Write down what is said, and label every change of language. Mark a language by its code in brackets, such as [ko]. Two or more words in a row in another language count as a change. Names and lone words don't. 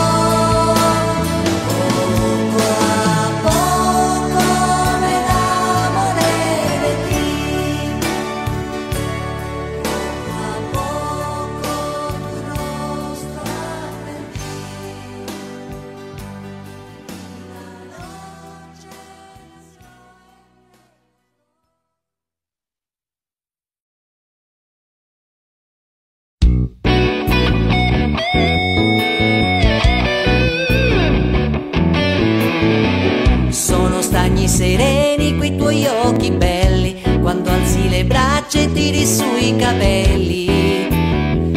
[es] Poco a poco me enamoré de ti, poco a poco tu rostro aprendí, la noche nació. [it] Sono stagni sereni quei tuoi occhi belli, quando alzi le braccia e tiri sui capelli.